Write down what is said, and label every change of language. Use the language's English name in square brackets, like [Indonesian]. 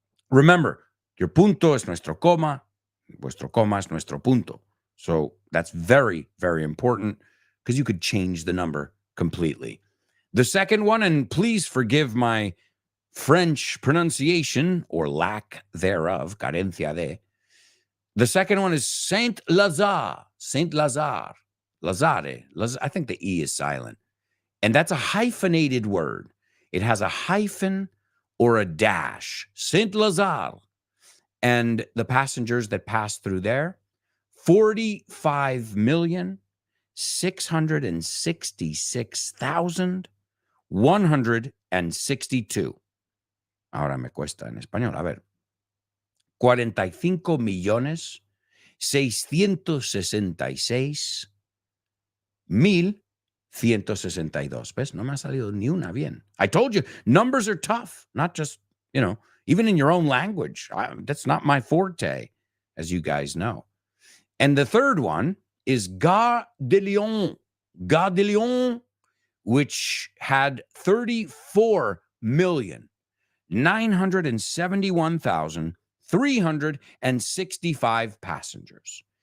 [English] Remember, your [Spanish] punto es nuestro coma, vuestro coma es nuestro punto. [English] So that's very, very important because you could change the number completely. The second one, and please forgive my French pronunciation or lack thereof, [Spanish] carencia de. [English] The second one is Saint-Lazare. Saint-Lazare. Lazare. I think the E is silent. And that's a hyphenated word. It has a hyphen or a dash. Saint-Lazare. And the passengers that pass through there, 45,666,162. [Spanish] Ahora me cuesta en español. A ver. 45,666,162. 162. ¿Ves? No me ha salido ni una bien. [English] I told you, numbers are tough, not just, even in your own language. That's not my forte, as you guys know. And the third one is Gare de Lyon. Gare de Lyon, which had 34,971,365 passengers.